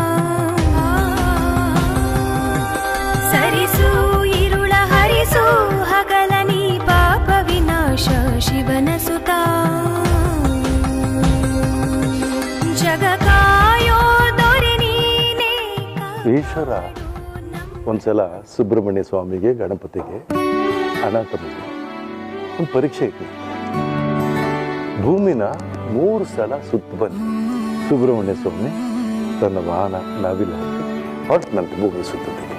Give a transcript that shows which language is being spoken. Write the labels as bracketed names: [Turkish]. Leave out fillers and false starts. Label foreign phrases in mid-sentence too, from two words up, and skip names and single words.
[Kannada] ಸರಿಸು ಇರುಳ ಹರಿಸು ಹಗಲನಿ ಪಾಪ ವಿನಾಶ ಶಿವನ ಸುತಾ। ಈಶ್ವರ ಒಂದ್ಸಲ ಸುಬ್ರಹ್ಮಣ್ಯ ಸ್ವಾಮಿಗೆ ಗಣಪತಿಗೆ ಅನಾಥ ಮಗು ಒಂದು ಪರೀಕ್ಷೆ ಇತ್ತು. ಭೂಮಿನ 3 ಸಲ ಸುತ್ತ ಬಂದು ಸುಬ್ರಹ್ಮಣ್ಯ ಸ್ವಾಮಿ ತನ್ನ ವಾಹನ ನವಿಲು ಹಾಕಿ ಹೊರಟಿನಂತೆ ಭೂಮಿ ಸುತ್ತಿಗೆ.